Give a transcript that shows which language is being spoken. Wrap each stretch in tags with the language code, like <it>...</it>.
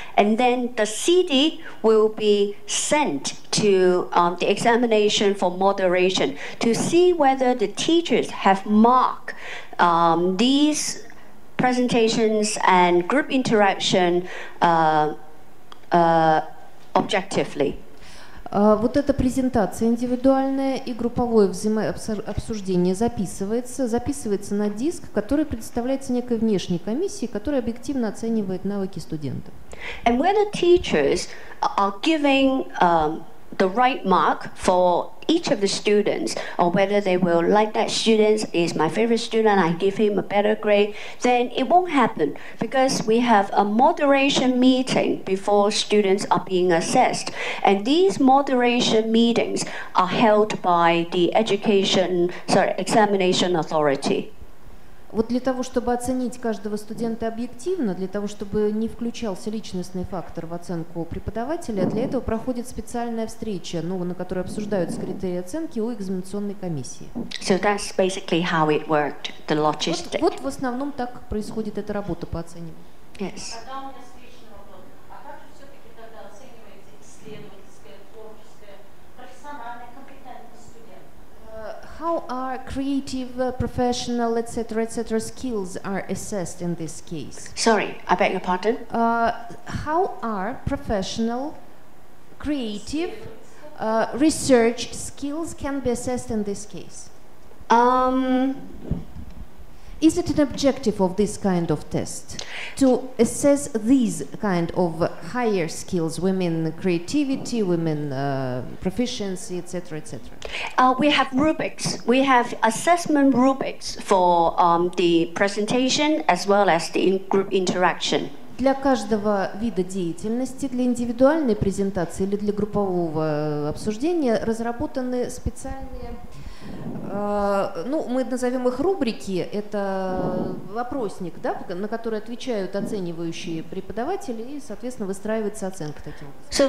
<en>And then the CD will be sent to the examination for moderation to see whether the teachers have marked these presentations and group interaction objectively.</en> <ru>Вот эта презентация индивидуальная и групповое взаимообсуждение записывается на диск, который предоставляется некой внешней комиссии, которая объективно оценивает навыки студентов.</ru> <en>And whether teachers are giving the right mark for each of the students, or whether they will like that student is my favorite student, I give him a better grade, then it won't happen because we have a moderation meeting before students are being assessed. And these moderation meetings are held by the examination authority.</en> <ru>Вот для того, чтобы оценить каждого студента объективно, для того, чтобы не включался личностный фактор в оценку преподавателя, для этого проходит специальная встреча, на которой обсуждаются критерии оценки у экзаменационной комиссии.</ru> <en>So that's basically how it worked, the logistics.</en> <ru>Вот в основном так происходит эта работа по оцениванию.</ru> <en>Yes.</en> <ru>Тогда у меня встречный вопрос. А как же все-таки тогда оцениваете исследовательская, творческая, профессиональная компетентность студента?</ru> <en>How are creative, professional, etc., skills are assessed in this case? Sorry, I beg your pardon? How are professional, creative, research skills can be assessed in this case? Is it an objective of this kind of test to assess these kind of higher skills, women creativity, women proficiency, etc., etc.? We have rubrics. We have assessment rubrics for the presentation as well as the group interaction.</en> <ru>Для каждого вида деятельности, для индивидуальной презентации или для группового обсуждения разработаны специальные, мы назовем их рубрики, это вопросник, да, на который отвечают оценивающие преподаватели, и, соответственно, выстраивается оценка таким образом.</ru>